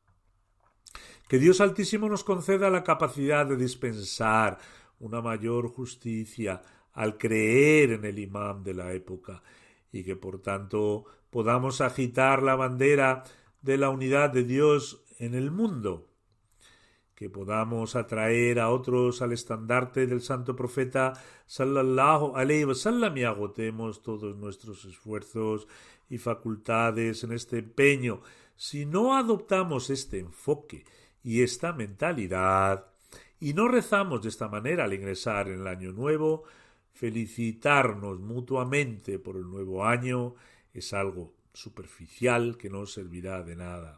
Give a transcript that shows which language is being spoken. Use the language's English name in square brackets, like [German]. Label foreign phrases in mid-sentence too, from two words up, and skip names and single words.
[Spanish] Que Dios Altísimo nos conceda la capacidad de dispensar una mayor justicia al creer en el imam de la época y que por tanto podamos agitar la bandera de la unidad de Dios en el mundo. Que podamos atraer a otros al estandarte del santo profeta [Arabic] صلى الله عليه وسلم [Spanish] y agotemos todos nuestros esfuerzos y facultades en este empeño. Si no adoptamos este enfoque y esta mentalidad, y no rezamos de esta manera al ingresar en el año nuevo, felicitarnos mutuamente por el nuevo año es algo superficial que no servirá de nada.